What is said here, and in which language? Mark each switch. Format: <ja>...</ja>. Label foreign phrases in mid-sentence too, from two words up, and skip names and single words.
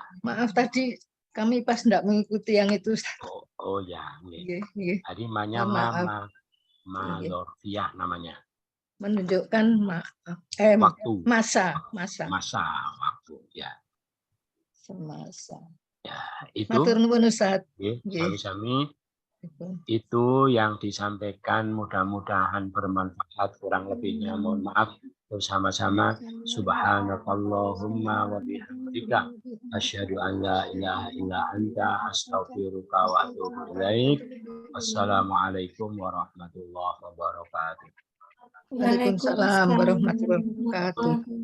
<id>Maaf tadi kami pas tidak mengikuti yang itu. Oh ya. Tadi Mohon maaf.</id> <ar>ma dzarfiyah</ar> <id>namanya. Menunjukkan Waktu. masa. Waktu ya. Semasa. Ya, itu.</id> <jv>Matur nuwun Ustaz. Sami-sami.</jv> <id>Itu yang disampaikan, mudah-mudahan bermanfaat, kurang lebihnya mohon maaf.</id> <ar>Bersama-sama سبحانك اللهم وبحمدك أشهد أن لا إله إلا أنت أستغفرك وأتوب إليك. والسلام عليكم ورحمة الله وبركاته. وعليكم السلام ورحمة الله وبركاته.</ar>